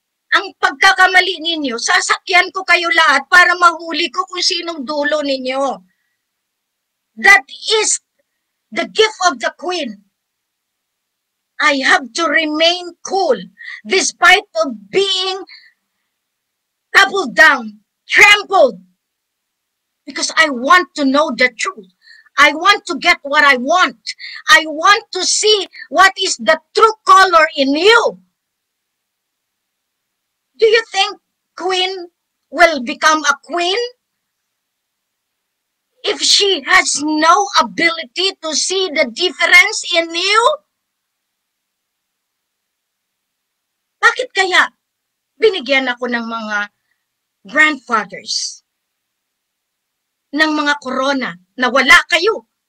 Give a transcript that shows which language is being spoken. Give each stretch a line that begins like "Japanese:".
Filipino: Ang pagkakamali ninyo, sasakyan ko kayo lahat para mahuli ko kung sinong dulo ninyo.
English: That is the gift of the Queen. I have to remain cool despite of being toppled down, trampled, because I want to know the truth. I want to get what I want. I want to see what is the true color in you. Do you think Queen will become a queen if she has no ability to see the difference in you?
Filipino: Bakit kaya binigyan ako ng mga grandfathers, ng mga corona, na wala kayo?